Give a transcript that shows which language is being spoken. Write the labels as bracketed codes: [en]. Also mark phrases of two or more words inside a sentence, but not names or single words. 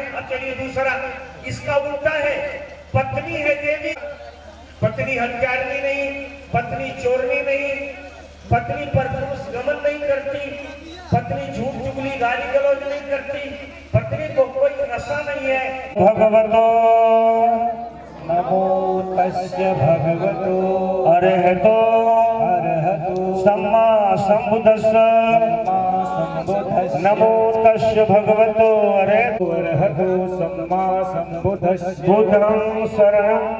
[hi] अब चलिए दूसरा, इसका उल्टा है। पत्नी है देवी, पत्नी हत्यारनी नहीं, पत्नी चोरनी नहीं, पत्नी पर पुरुष गमन नहीं करती, पत्नी झूठ चुगली गाली गलौज नहीं करती, पत्नी को कोई नशा नहीं है। [pi] भगवतो नमो तस्य भगवतो अरहतो सम्मा सम्बुद्धस्स नमो तस्य भगवतो अरहतो सम्मा सम्बुद्धस्स बुद्धं शरणं